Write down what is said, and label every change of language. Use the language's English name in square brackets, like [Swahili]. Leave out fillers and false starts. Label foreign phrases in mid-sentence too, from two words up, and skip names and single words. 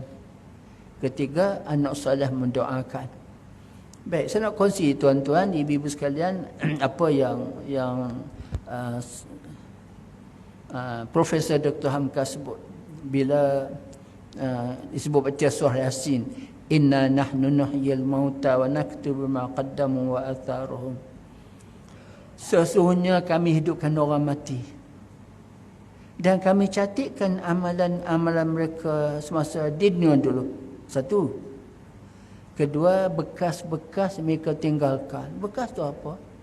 [Malay] Ketiga, anak soleh mendoakan. Baik, saya nak kongsi tuan-tuan, ibu-ibu sekalian, apa yang Profesor Dr. Hamka sebut bila disebut baca surah Yasin. [Arabic] Inna nahnu nuhyil mauta wa naktubu ma qaddamu wa atharuhum. [Malay] Sesungguhnya kami hidupkan orang mati. Dan kami catatkan amalan-amalan mereka semasa di dunia dulu. Satu. Kedua, bekas-bekas mereka tinggalkan. Bekas tu apa?